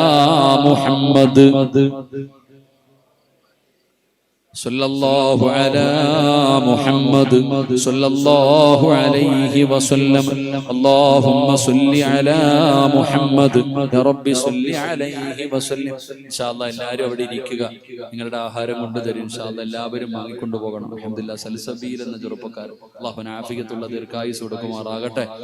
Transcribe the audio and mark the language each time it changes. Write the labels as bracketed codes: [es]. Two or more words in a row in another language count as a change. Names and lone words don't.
[ar] محمد صلى الله على محمد صلى الله عليه وسلم اللهم صل على محمد يا رب صل عليه وسلم إن شاء الله [ml] എല്ലാവരും അവിടെ ഇരിക്കുക. നിങ്ങളുടെ ആഹാരം കൊണ്ടുതരും [ar] إن شاء الله. [ml] എല്ലാവരും വാങ്ങിക്കൊണ്ടു പോകണം. അൽഹംദുലില്ലാഹ്. സൽസബീൽ എന്ന ചെറുപ്പക്കാരൻ അല്ലാഹു ആഫിയത്തുള്ള ദീർഘായുസ്സ് കൊടുക്കുമാറാകട്ടെ.